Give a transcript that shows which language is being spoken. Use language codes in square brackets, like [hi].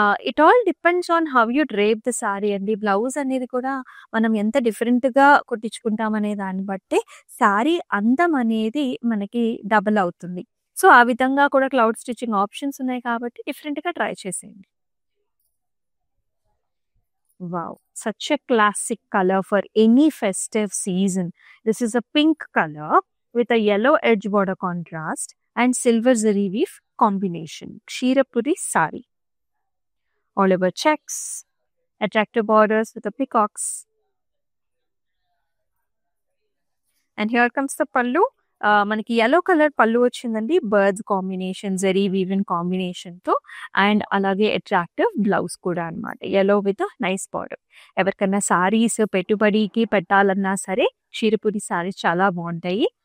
[en] it all depends on how you drape the sari [te] అండి. Blouse అనేది కూడా మనం ఎంత డిఫరెంట్ గా కుట్టించుకుంటాం అనే దాన్ని బట్టే సారీ అందం అనేది మనకి డబుల్ అవుతుంది. సో ఆ విధంగా కూడా క్లౌడ్ స్టిచ్చింగ్ ఆప్షన్స్ ఉన్నాయి కాబట్టి డిఫరెంట్ గా ట్రై చేసేయండి. [en] Wow, such a classic color for any festive season. This is a pink color with a yellow edge border contrast and silver zari weave combination. Kshirapuri sari. All over checks, attractive borders with the peacocks. And here comes the pallu. [te] మనకి yellow colour పళ్ళు వచ్చిందండి. Birds combination, zari woven combination తో and అలాగే attractive blouse కూడా అనమాట. [en] yellow with nice border. [te] ఎవరికైనా సారీస్ పెట్టుబడికి పెట్టాలన్నా సరే క్షీరపురి సారీస్ చాలా బాగుంటాయి.